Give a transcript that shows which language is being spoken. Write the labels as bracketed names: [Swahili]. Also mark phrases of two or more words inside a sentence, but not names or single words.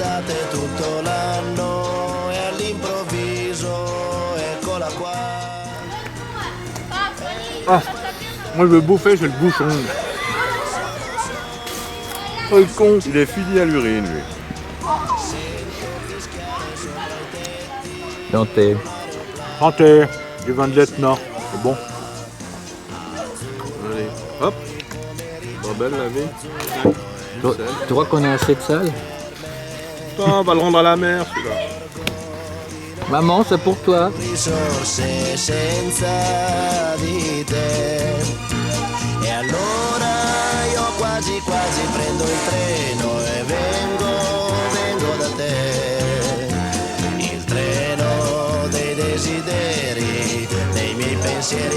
[Italian] notte tutto l'anno e all'improvviso eccola qua. [French] Ah, moi je veux bouffer, j'ai le bouchon. Oh, le con, il est fini à l'urine, lui. Santé. Santé, du vin de l'Etna, c'est bon. Allez, hop. Pas belle la vie. Tu crois qu'on a assez de sel? Putain, on va le rendre à la mer, celui-là. Maman, c'est pour toi. [Italian] Risorse senza di te. E allora io quasi quasi prendo il treno e vengo da te. Il treno dei desideri, dei miei pensieri